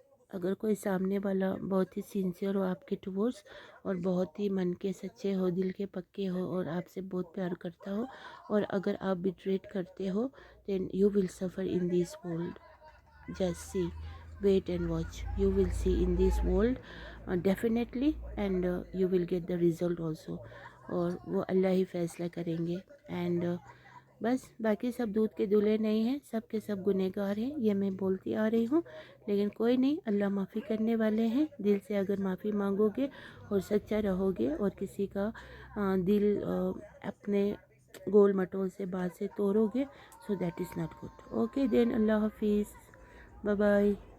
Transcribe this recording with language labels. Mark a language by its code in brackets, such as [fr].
[ur] اگر کوئی سامنے والا بہت ہی سنسیئر ہو آپ کے ٹورڈز اور بہت ہی من کے سچے ہو، دل کے پکے ہو اور آپ سے بہت پیار کرتا ہو، اور اگر آپ بیٹریٹ کرتے ہو [en] then you will suffer in this world. Just see, wait and watch. You will see in this world definitely, and you will get the result also. [ur] اور وہ اللہ ہی فیصلہ کریں گے. اینڈ بس باقی سب دودھ کے دلہے نہیں ہیں، سب کے سب گنہگار ہیں. یہ میں بولتی آ رہی ہوں، لیکن کوئی نہیں، اللہ معافی کرنے والے ہیں. دل سے اگر معافی مانگو گے اور سچا رہو گے اور کسی کا دل اپنے گول مٹول سے بات سے توڑو گے، [en] So that is not good. Okay then, [ur] اللہ حافظ، بائے بائے.